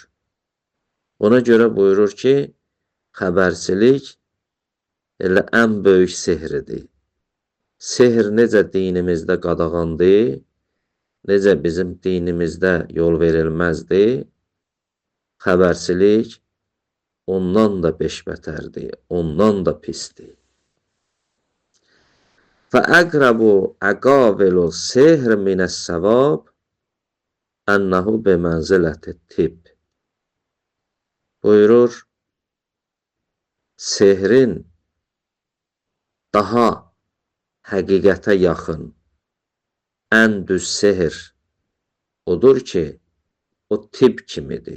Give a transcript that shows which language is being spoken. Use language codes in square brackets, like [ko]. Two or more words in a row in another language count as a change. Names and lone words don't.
[az] Ona görə buyurur ki, xəbərçilik elə ən böyük sehridir. Sehr necə dinimizdə qadağandır, necə bizim dinimizdə yol verilməzdir, xəbərçilik ondan da beşbətərdir, ondan da pisdir. [ar] فَأَقْرَبُ عَقَابِلُ السِّحْرِ مِنَ السَّوَابِ أَنَّهُ بِمَنْزِلَةِ الطِّبِّ. [az] Buyurur, sehrin daha həqiqətə yaxın, ən düz sehr odur ki, o tibb kimidir.